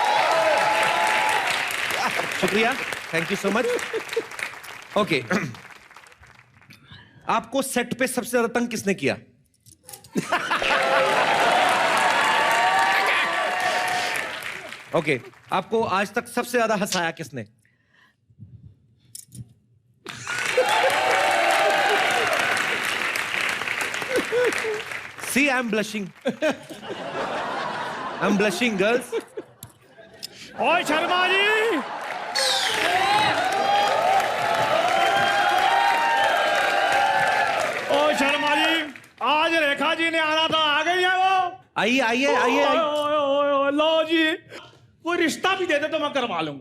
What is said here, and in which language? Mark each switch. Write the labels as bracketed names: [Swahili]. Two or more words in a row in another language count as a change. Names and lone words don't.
[Hindi] शुक्रिया, [English] thank you so much. [Hindi] ओके, आपको सेट पे सबसे ज्यादा तंग किसने किया? ओके, आपको आज तक सबसे ज्यादा हंसाया किसने? [English] See, I'm blushing. I'm blushing, girls. [Hindi] ओए शर्मा जी, ओ शर्मा जी, आज रेखा जी ने आना था, आ गई है वो? आइए आइए आइए। लो जी, कोई रिश्ता भी दे दे तो मैं करवा लूंगा।